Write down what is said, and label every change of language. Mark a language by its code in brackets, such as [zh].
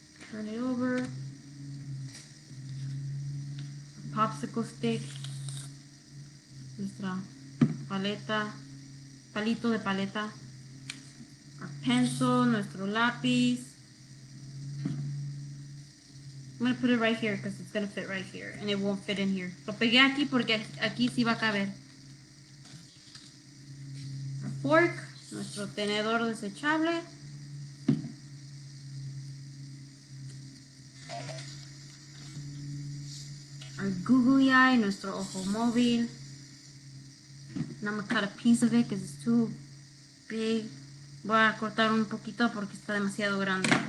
[en] Turn it over. Popsicle stick. [es] Nuestra palito de paleta. [en] Our pencil, [es] nuestro lápiz. [en] I'm going to put it right here because it's going to fit right here and it won't fit in here. [es] Lo pegué aquí porque aquí sí va a caber. [en] Our fork, [es] nuestro tenedor desechable. [en] Our googly eye, [es] nuestro ojo móvil. [en] And I'm going to cut a piece of it because it's too big. [es] Voy a cortar un poquito porque está demasiado grande.